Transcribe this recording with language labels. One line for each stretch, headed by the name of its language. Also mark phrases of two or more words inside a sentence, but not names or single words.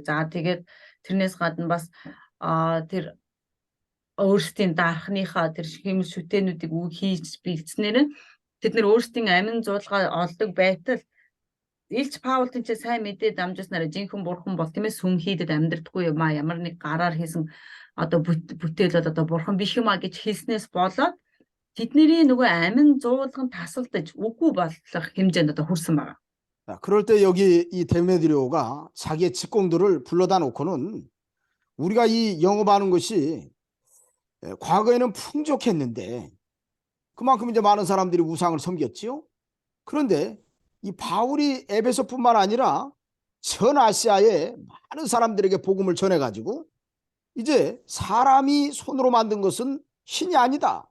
Mongolian: За тэгээд тэрнээс гадна бас тэр өөрсдийн дархныхаа тэр хэмэл шүтэнүүдийг хийж бэлдснээр тэд нэр өөрсдийн амин зуулгаа олдог байтал Илч Паул тэнцээ сайн мэдээ дамжуулснараа жинхэнэ бурхан бол тийм ээ сүм хийдэд амьдрдаггүй юм а ямар нэг гараар хийсэн одоо бүтээлүүд одоо бурхан биш юм а гэж хэлснээс болоод тэдний нөгөө амин зуулган тасалдаж үгүй болох хэмжээнд одоо хүрсэн байна.
Korean: 자, 그럴 때 여기 이 데메드리오가 자기의 직공들을 불러다 놓고는 우리가 이 영업하는 것이 과거에는 풍족했는데 그만큼 이제 많은 사람들이 우상을 섬겼지요. 그런데 이 바울이 에베소뿐만 아니라 전 아시아의 많은 사람들에게 복음을 전해가지고 이제 사람이 손으로 만든 것은 신이 아니다.